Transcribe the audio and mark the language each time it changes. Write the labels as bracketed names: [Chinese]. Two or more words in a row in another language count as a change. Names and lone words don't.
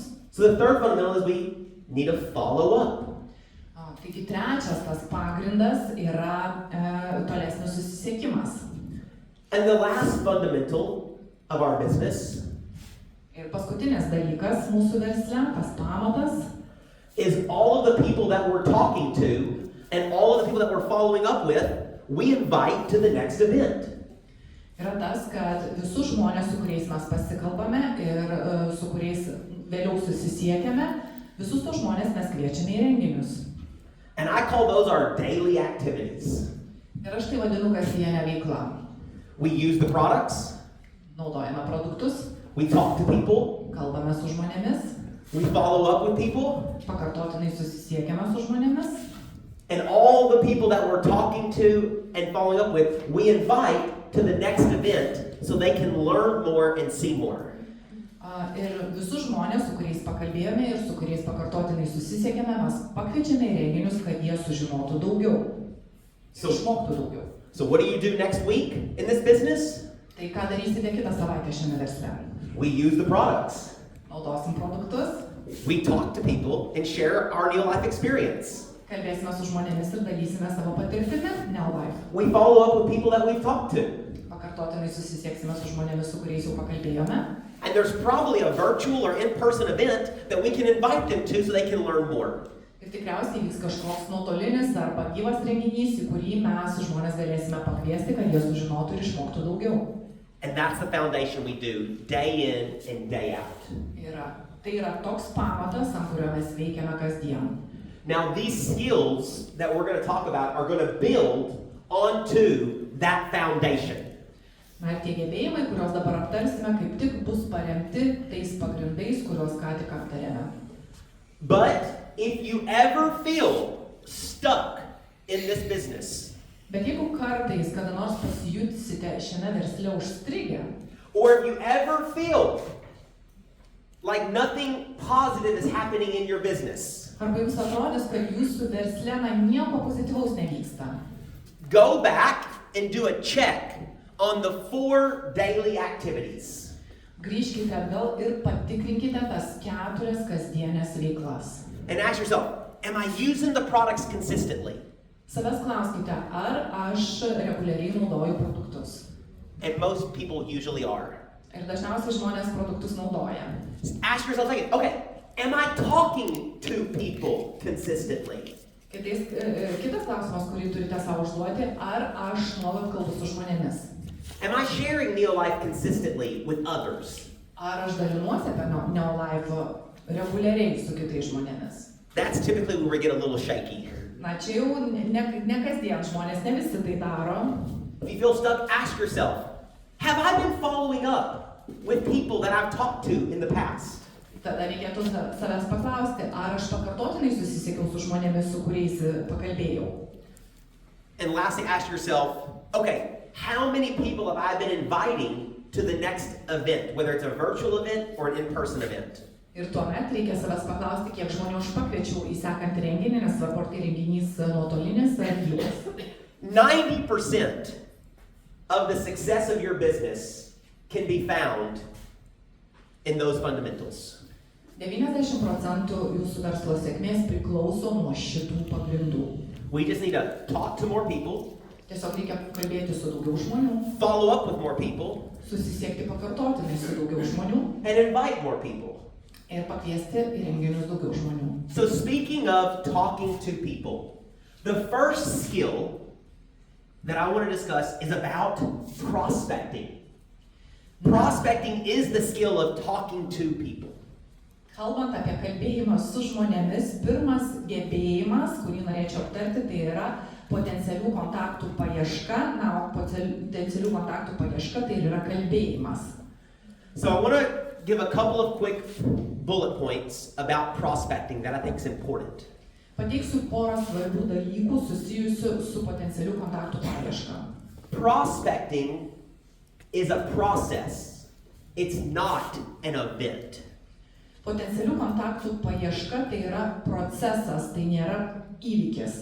[English] So the third fundamental is we need to follow up. [Lithuanian] Taigi trečias tas pagrindas yra tolesnis susisiekimas. [English] And the last fundamental of our business [Lithuanian] Ir paskutinis dalykas mūsų versle, tas pamatas, [English] is all of the people that we're talking to and all of the people that we're following up with, we invite to the next event. [Lithuanian] yra tas, kad visus žmonės, su kuriais mes pasikalbame ir su kuriais vėliau susisiekiame, visus tos žmonės mes kviečiame į renginius. [English] And I call those our daily activities. [Lithuanian] Ir aš tai vadinu kasdienę veiklą. [English] We use the products, [Lithuanian] Naudojame produktus, [English] we talk to people, [Lithuanian] kalbame su žmonėmis, [English] we follow up with people, [Lithuanian] pakartotinai susisiekiame su žmonėmis. [English] and all the people that we're talking to and following up with, we invite to the next event so they can learn more and see more. [Lithuanian] Ir visus žmonės, su kuriais pakalbėjome ir su kuriais pakartotinai susisiekėme, mes pakviečiame į renginius, kad jie sužinotų daugiau. Išmoktų daugiau. [English] So what do you do next week in this business? [Lithuanian] Tai ką darysite kitą savaitę šiame versle? [English] We use the products. [Lithuanian] Naudosim produktus, [English] We talk to people and share our Neolife experience. [Lithuanian] kalbėsime su žmonėmis ir dalysime savo patirtimi, Neolife. [English] We follow up with people that we've talked to. [Lithuanian] Pakartotinai susisieksime su žmonėmis, su kuriais jau pakalbėjome. [English] And there's probably a virtual or in-person event that we can invite them to so they can learn more. [Lithuanian] Ir tikriausiai vyks kažkoks nuotolinis arba gyvas renginys, į kurį mes žmonės galėsime pakviesti, kad jie sužinotų ir išmoktų daugiau. [English] And that's the foundation we do day in and day out. [Lithuanian] Tai yra toks pamatas, ant kurio mes veikiame kasdien. [English] Now these skills that we're going to talk about are going to build onto that foundation. [Lithuanian] Na ir tie gebėjimai, kuriuos dabar aptarsime, kaip tik bus paremti tais pagrindais, kuriuos ką tik aptarėme. [English] But if you ever feel stuck in this business, [Lithuanian] Bet jeigu kartais kada nors pasijutysite šiame versle užstrigę, [English] or if you ever feel like nothing positive is happening in your business, [Lithuanian] arba jums atrodys, kad jūsų versle nieko pozityvaus nevyksta, [English] go back and do a check on the 4 daily activities. [Lithuanian] grįžkite atgal ir patikrinkite tas 4 kasdienės veiklas. [English] And ask yourself, am I using the products consistently? [Lithuanian] Savęs klauskite, ar aš reguliariai naudoju produktus. [English] And most people usually are. [Lithuanian] Ir dažniausiai žmonės produktus naudoja. [English] Ask yourself again, okay, am I talking to people consistently? [Lithuanian] Kitas klausimas, kurį turite savo užduoti, ar aš nuolat kalbu su žmonėmis. [English] Am I sharing Neolife consistently with others? [Lithuanian] Ar aš dalinuosi apie Neolife reguliariai su kitais žmonėmis? [English] That's typically where we get a little shaky. [Lithuanian] Na, čia jau ne kasdien žmonės, ne visi tai daro. [English] If you feel stuck, ask yourself, have I been following up with people that I've talked to in the past? [Lithuanian] Tada reikėtų savęs paklausti, ar aš pakartotinai susisiekiau su žmonėmis, su kuriais pakalbėjau. [English] And lastly, ask yourself, okay, how many people have I been inviting to the next event, whether it's a virtual event or an in-person event? [Lithuanian] Ir tuomet reikia savęs paklausti, kiek žmonių aš pakviečiau į sekantį renginį, nes svarbu, ar tai renginys nuotolinis ar gyvas. [English] 90% of the success of your business can be found in those fundamentals. [Lithuanian] 90% jūsų verslo sėkmės priklauso nuo šitų pagrindų. [English] We just need to talk to more people, [Lithuanian] Tiesiog reikia kalbėti su daugiau žmonių, [English] follow up with more people, [Lithuanian] susisiekti pakartotinai su daugiau žmonių [English] and invite more people. [Lithuanian] ir pakviesti į renginius daugiau žmonių. [English] So speaking of talking to people, the first skill that I want to discuss is about prospecting. Prospecting is the skill of talking to people. [Lithuanian] Kalbant apie kalbėjimą su žmonėmis, pirmas gebėjimas, kurį norėčiau aptarti, tai yra potencialių kontaktų paieška, na, o potencialių kontaktų paieška tai yra kalbėjimas. [English] So I want to give a couple of quick bullet points about prospecting that I think is important. [Lithuanian] Pateiksiu porą svarbių dalykų susijusių su potencialių kontaktų paieška. [English] Prospecting is a process. It's not an event. [Lithuanian] Potencialių kontaktų paieška tai yra procesas, tai nėra įvykis.